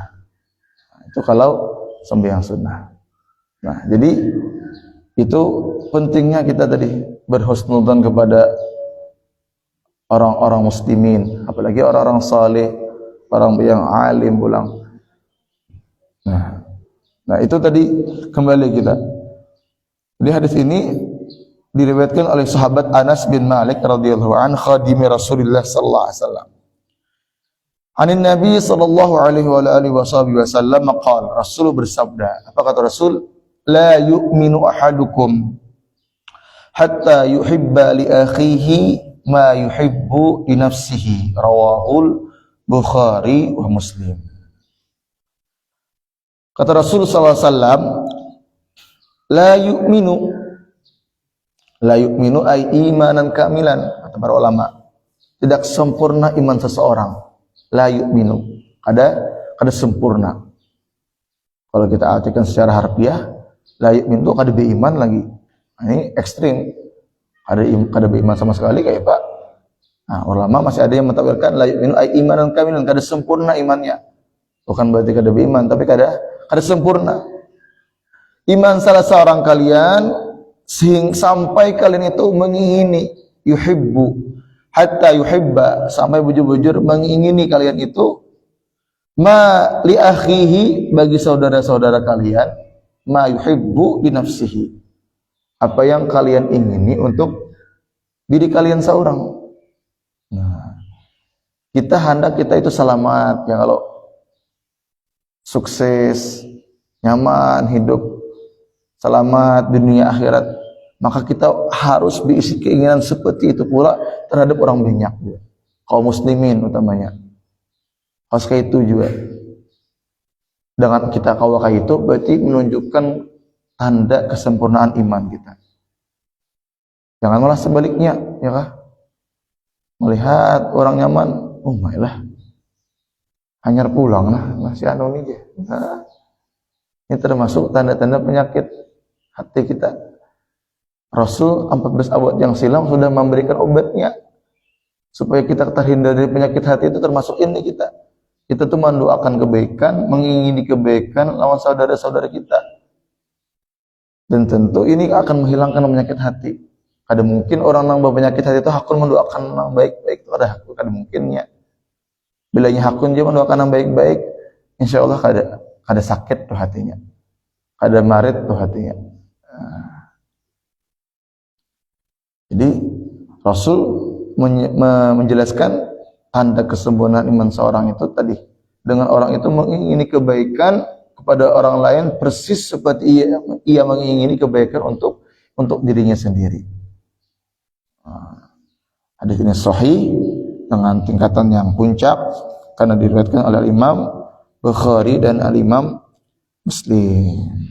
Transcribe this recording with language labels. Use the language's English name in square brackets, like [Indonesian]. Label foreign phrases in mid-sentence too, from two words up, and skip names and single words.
[Indonesian] Itu kalau sembahyang sunnah. Nah, jadi itu pentingnya kita tadi berhusnudzon kepada orang-orang muslimin, apalagi orang-orang saleh, orang yang alim pulang. Nah itu tadi kembali kita. Di hadis ini diriwayatkan oleh sahabat Anas bin Malik [Arabic] رضي الله عنه، خادم رسول الله صلى الله عليه وسلم. عن النبي صلى الله عليه وعلى آله وسلم قال, [Indonesian] Rasul bersabda, apa kata Rasul? [Arabic] لا يؤمن أحدكم حتى يحب لأخيه ما يحب لنفسه. رواه البخاري ومسلم. [Indonesian] Kata Rasul [Arabic] صلى الله عليه وسلم، لا يؤمن أي إيمانا كاملا, [Indonesian] kata para ulama. Tidak sempurna iman seseorang. [Arabic] لا يؤمن, [Indonesian] kada sempurna. Kalau kita artikan secara harfiah, [Arabic] لا يؤمن [Indonesian] itu kada beriman lagi. Ini ekstrim. Kada beriman sama sekali kayak Pak. Nah, ulama masih ada yang mentakwilkan [Arabic] لا يؤمن أي إيمانا كاملا, [Indonesian] kada sempurna imannya. Bukan berarti kada beriman, tapi kada sempurna. Iman salah seorang kalian sampai kalian itu mengingini, [Arabic] يحب حتى يحب, [Indonesian] sampai bujur-bujur mengingini kalian itu [Arabic] ما لأخيه, [Indonesian] bagi saudara-saudara kalian, [Arabic] ما يحب لنفسه, [Indonesian] apa yang kalian ingini untuk diri kalian seorang. Nah, kita hendak kita itu selamat ya, kalau sukses, nyaman hidup, selamat dunia akhirat, maka kita harus diisi keinginan seperti itu pula terhadap orang banyak, kaum muslimin utamanya. Harus kayak itu juga. Dengan kita kalau kayak itu berarti menunjukkan tanda kesempurnaan iman kita. Jangan malah sebaliknya, ya kah? Melihat orang nyaman, oh mainlah, hanyar pulang lah, masih anu nih dia. Nah, ini termasuk tanda-tanda penyakit hati kita. Rasul 14 abad yang silam sudah memberikan obatnya supaya kita terhindar dari penyakit hati itu, termasuk ini kita. Kita tuh mendoakan kebaikan, mengingini kebaikan lawan saudara-saudara kita. Dan tentu ini akan menghilangkan penyakit hati. Ada mungkin orang yang berpenyakit hati itu hakun mendoakan yang baik-baik, itu ada mungkinnya. Bilanya hakun dia mendoakan yang baik-baik, [Arabic] إن شاء الله [Indonesian] kada sakit tuh hatinya, kada marit tuh hatinya. Jadi Rasul menjelaskan tanda kesempurnaan iman seorang itu tadi, dengan orang itu mengingini kebaikan kepada orang lain persis seperti ia mengingini kebaikan untuk dirinya sendiri. Hadis ini sahih dengan tingkatan yang puncak karena diriwayatkan oleh Imam Bukhari dan Al-Imam Muslim.